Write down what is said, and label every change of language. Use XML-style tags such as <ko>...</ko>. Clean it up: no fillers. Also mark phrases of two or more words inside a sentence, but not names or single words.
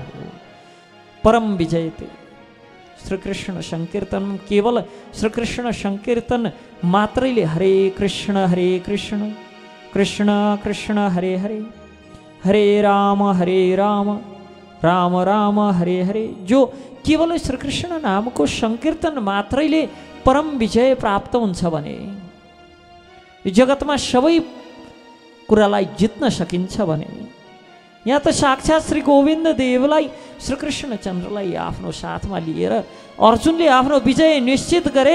<ne>परम विजयते श्रीकृष्ण संकीर्तन, केवल श्रीकृष्ण संकीर्तन मात्रैले हरे कृष्ण कृष्ण कृष्ण हरे हरे, हरे राम राम राम हरे हरे, जो केवल श्रीकृष्ण नामको संकीर्तन मात्रैले परम विजय प्राप्त हुन्छ भने जगतमा सबै कुरालाई जित्न सकिन्छ भने, यहाँ त साक्षात् श्री गोविन्द देवलाई, श्रीकृष्णचन्द्रलाई आफ्नो साथमा लिएर अर्जुनले आफ्नो विजय निश्चित गरे।</ne>